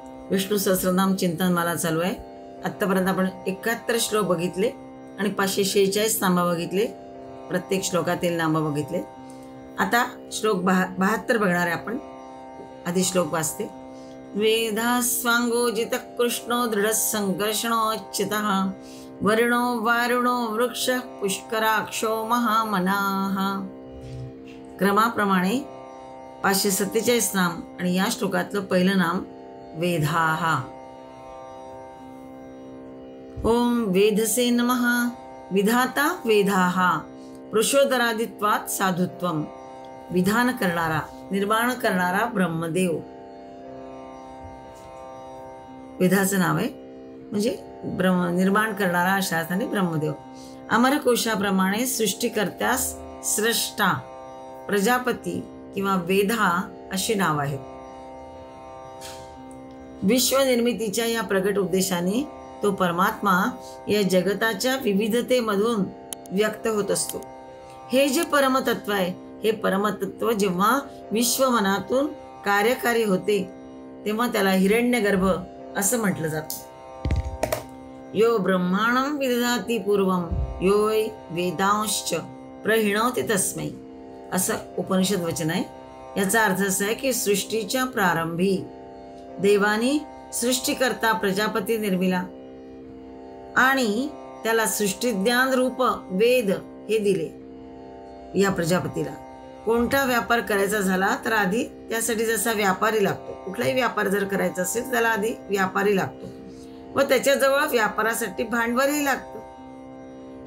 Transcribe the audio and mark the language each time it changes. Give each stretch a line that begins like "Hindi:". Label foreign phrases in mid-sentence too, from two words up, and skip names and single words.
Marathi: विष्णू सहस्रनाम चिंतनमाला चालू आहे। आत्तापर्यंत आपण 71 श्लोक बघितले आणि 546 नामं बघितले, प्रत्येक श्लोकातील नामं बघितले। आता श्लोक 72 बघणार आहे आपण। आधी श्लोक वाचते।
Sanskrit: वेदास्वांगोजित कृष्णो दृढ संकर्षणोच्युतः वर्णो वारुणो वृक्ष पुष्कराक्षो महामनाः।
Marathi: क्रमाप्रमाणे 547 नाम आणि या श्लोकातलं पहिलं नाम वेदाः।
Sanskrit: ओम वेदसे नमः। विधाता वेदाः पुरुषोदरादित्वात् साधुत्वम।
Marathi: विधान करणारा, निर्माण करणारा ब्रह्मदेव वेदाचं नाव आहे, म्हणजे निर्माण करणारा अशा अर्थाने ब्रह्मदेव। अमरकोशाप्रमाणे सृष्टीकर्त्यास स्रष्टा, प्रजापती किंवा वेदा अशी नाव आहेत। विश्वनिर्मितीच्या या प्रगट उद्देशाने तो परमात्मा या जगताच्या विविधतेमधून व्यक्त होत असतो। हे जे परमतत्व आहे, हे परमतत्व जेव्हा विश्वमनातून कार्यकारी होते तेव्हा त्याला हिरण्यगर्भ असं म्हटलं जातं।
Sanskrit: यो ब्रह्माणं विदधाति पूर्वं यो वै वेदांश्च प्रहिणोति तस्मै,
Marathi: असं उपनिषद वचन आहे। याचा अर्थ असा आहे की सृष्टीच्या प्रारंभी देवानी सृष्टीकर्ता प्रजापती निर्मिला आणि त्याला सृष्टीज्ञान रूप वेद हे दिले। या प्रजापतीला कोणता व्यापार करायचा झाला तर आधी त्यासाठी जसा व्यापारी लागतो, कुठलाही व्यापार जर करायचा असेल त्याला आधी व्यापारी लागतो व त्याच्याजवळ व्यापारासाठी भांडवलही लागतं।